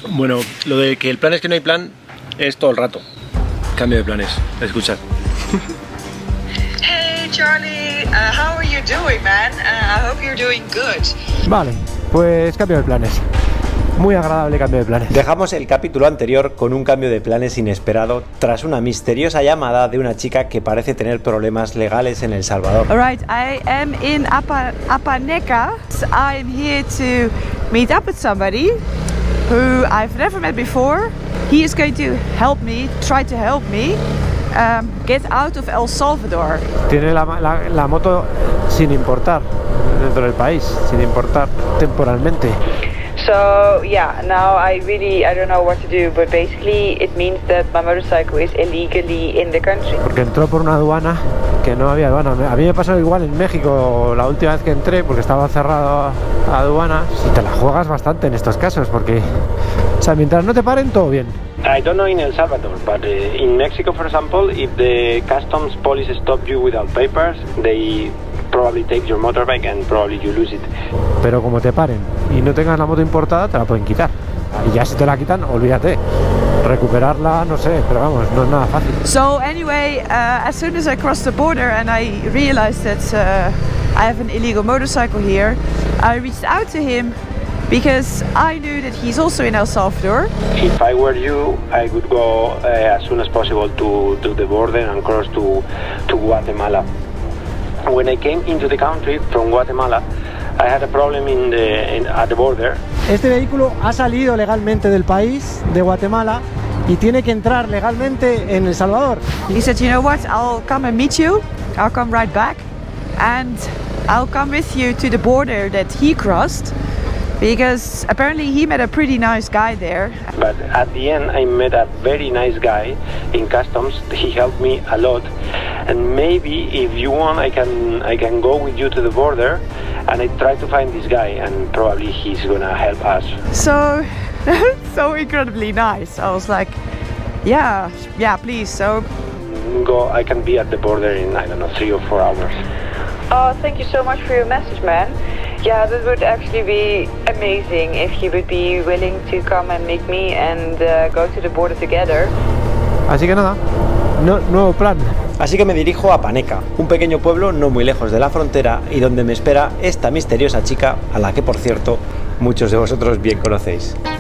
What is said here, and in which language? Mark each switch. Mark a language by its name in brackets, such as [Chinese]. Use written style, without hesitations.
[Spanish] Bueno, lo de que el plan es que no hay plan es todo el rato. Cambio de planes, escuchad. [English] Hey Charlie, how are you doing, man? I hope you're doing good. [Spanish] Vale, pues cambio de planes. Muy agradable cambio de planes. Dejamos el capítulo anterior con un cambio de planes inesperado tras una misteriosa llamada de una chica que parece tener problemas legales en El Salvador. [English] Alright, I am in Apaneca. I'm here to meet up with somebody who I've never met before. He is going to help me, try to help me get out of El Salvador. [Spanish] Tiene la moto sin importar dentro del país, sin importar temporalmente. [English] So yeah, now I don't know what to do, but basically it means that my motorcycle is illegally in the country. [Spanish] Porque entró por una aduana que no había aduana. A mí me pasó igual en México la última vez que entré, porque estaba cerrado a aduanas, y te la juegas bastante en estos casos, porque, o sea, mientras no te paren, todo bien. [English] I don't know in El Salvador, but in Mexico, for example, if the customs police stop you without papers, they probably take your motorbike and probably you lose it. [Spanish] Pero como te paren y no tengas la moto importada, te la pueden quitar. Y ya si te la quitan, olvídate. Recuperarla, no sé, pero vamos, no es nada fácil. [English] So anyway, as soon as I crossed the border and I realized that I have an illegal motorcycle here, I reached out to him because I knew that he's also in El Salvador. If I were you, I would go as soon as possible to the border and cross to Guatemala. When I came into the country from Guatemala, I had a problem at the border. [Spanish] Este vehículo ha salido legalmente del país, de Guatemala, y tiene que entrar legalmente en El Salvador. [English] He said, you know what, I'll come and meet you, I'll come right back, and I'll come with you to the border that he crossed, because apparently he met a pretty nice guy there. But at the end, I met a very nice guy in customs. He helped me a lot, and maybe if you want, I can go with you to the border, and I try to find this guy, and probably he's gonna help us. So, so incredibly nice. I was like, yeah, please. So, I can be at the border in, I don't know, 3 or 4 hours. oh, thank you so much for your message, man. Yeah, that would actually be amazing if he would be willing to come and meet me and go to the border together. [Spanish] Así que nada, nuevo plan. Así que me dirijo a Paneca, un pequeño pueblo no muy lejos de la frontera y donde me espera esta misteriosa chica, a la que por cierto muchos de vosotros bien conocéis.